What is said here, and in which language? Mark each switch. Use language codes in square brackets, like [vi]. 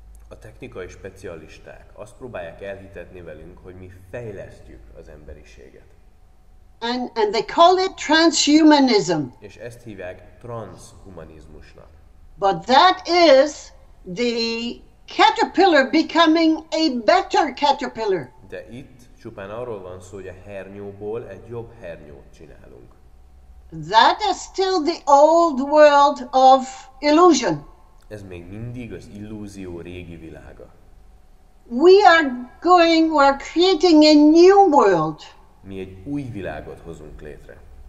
[hu] A technikai specialisták azt próbálják elhitetni velünk, hogy mi fejlesztjük az emberiséget. [en] And they call it transhumanism. [hu] És ezt hívják transhumanizmusnak. [en] But that is the caterpillar becoming a better caterpillar. [hu] De itt csupán arról van szó, hogy a hernyóból egy jobb hernyót csinálunk. [en] That is still the old world of illusion. [hu] Ez még mindig az illúzió régi világa. [en] We're creating a new world. [hu] Mi egy új világot hozunk létre.